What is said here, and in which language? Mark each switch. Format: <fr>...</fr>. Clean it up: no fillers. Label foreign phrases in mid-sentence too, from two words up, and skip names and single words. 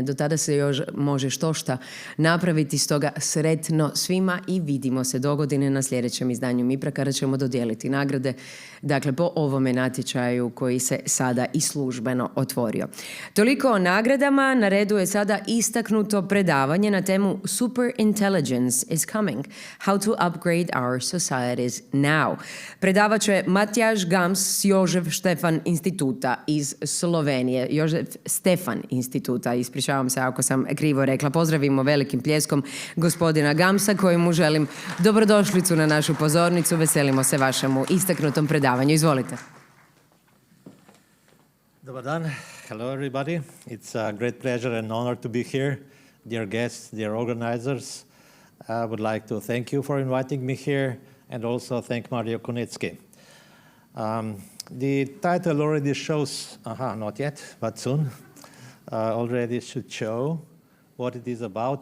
<hr>Do tada se još može štošta napraviti, stoga sretno svima i vidimo se dogodine na sljedećem izdanju Mipra kada ćemo dodijeliti nagrade. Dakle, po ovome natječaju koji se sada i službeno otvorio. Toliko o nagradama. Na redu je sada istaknuto predavanje na temu Super Intelligence is coming. How to upgrade our societies now. Predavat će Matjaž Gams s Jožef Štefan instituta iz Slovenije. Jožef Stefan instituta, ispričavam se ako sam krivo rekla. Pozdravimo velikim pljeskom gospodina Gamsa kojemu želim dobrodošlicu na našu pozornicu. Veselimo se vašemu istaknutom predavanju. Izvolite. Dobar dan.</hr> <en>Hello, everybody. It's a great pleasure and honor to be here. Dear guests, dear organizers, I would like to thank you for inviting me here and also thank Mario Konecki. The title already shows, not yet, but soon, already should show what it is about.</en>